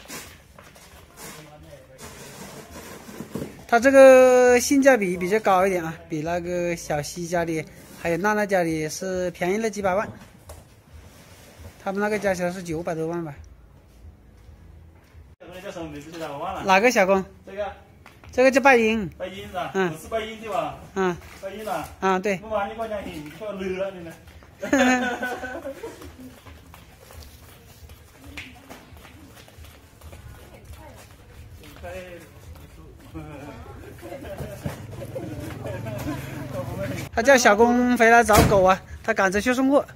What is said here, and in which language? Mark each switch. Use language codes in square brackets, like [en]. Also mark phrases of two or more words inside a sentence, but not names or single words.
[zh] 它这个性价比比较高一点啊，比那个小西家里还有娜娜家里是便宜了几百万。他们那个加起来是900多万吧。叫什么名字？我忘了。哪个小工？这个。这个叫拜英。拜英是吧？嗯我是拜英对吧？嗯拜英啊。啊，对。 [th] เมื่อวานนี้ก็ยังเห็นก็ลือแล้วนี่นะ [zh] 他叫小工回来找狗啊，他赶着去送货。